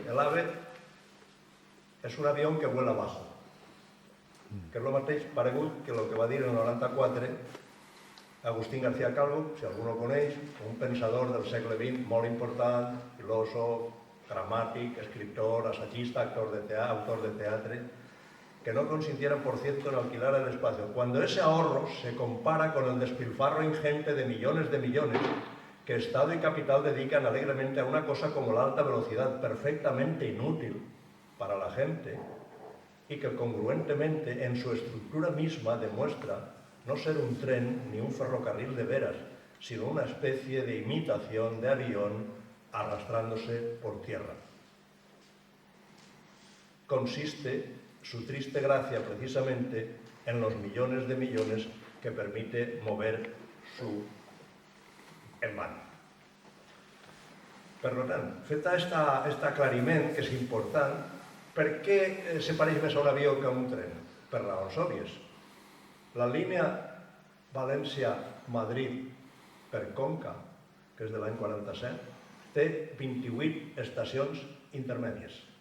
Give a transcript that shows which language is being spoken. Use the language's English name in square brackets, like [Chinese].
[Catalan] El AVE és un avió [Spanish] que vuela bajo, [Catalan] que és el mateix paregut que el que va dir en el 94 Agustín García Calvo, si algú no coneix, un pensador del segle XX molt important, filòsof, gramàtic, escriptor, assagista, autor de teatre, [Spanish] que no consintieran, por cierto, en alquilar el espacio. Cuando ese ahorro se compara con el despilfarro ingente de millones que Estado y capital dedican alegremente a una cosa como la alta velocidad, perfectamente inútil para la gente, y que congruentemente en su estructura misma demuestra no ser un tren ni un ferrocarril de veras, sino una especie de imitación de avión arrastrándose por tierra. Consiste su triste gracia precisamente en los millones de millones que permite mover su enván. [Catalan] Per tant, feta aquest aclariment, que és important, per què se pareix més a un avió que a un tren? Per raons òbvies. La línia València-Madrid per Conca, que és de l'any 47, té 28 estacions intermèdies.